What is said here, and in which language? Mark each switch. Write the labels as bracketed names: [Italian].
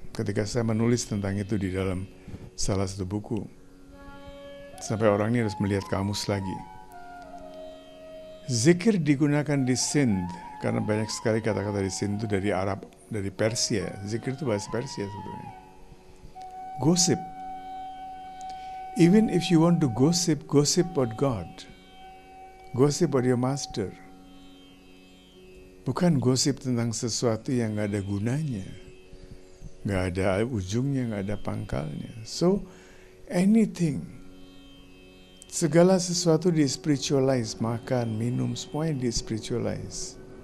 [Indonesian] Ketika saya menulis tentang itu di dalam salah satu buku, sampai orang ini harus melihat kamus lagi. Zikir digunakan di Sind, karena banyak sekali kata-kata di Sind itu dari Arab, dari Persia. Zikir itu bahasa Persia sebetulnya. [English] Gossip. Even if you want to gossip about God. Gossip about your master. [Indonesian] Bukan gosip tentang sesuatu yang gak ada gunanya, gak ada ujungnya, gak ada pangkalnya. [English] So, anything, [Indonesian] segala sesuatu di spiritualize, makan, minum, semuanya di spiritualize.